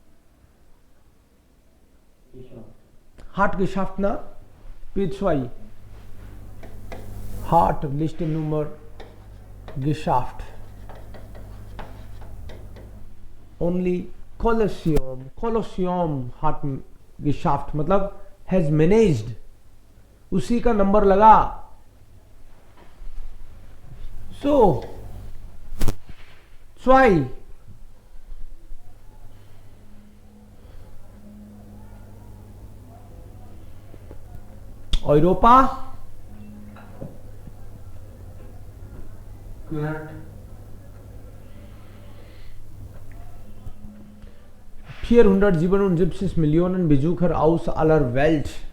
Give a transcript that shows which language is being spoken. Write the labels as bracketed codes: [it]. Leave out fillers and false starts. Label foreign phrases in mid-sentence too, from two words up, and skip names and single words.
[de] Hat geschafft, na? P2. Hat Liste Nummer geschafft. Only Colosseum hat geschafft, [hi] मतलब [en] has managed. [hi] उसी का नंबर लगा. [de] So 2. Europa. 477 Millionen Besucher aus aller Welt.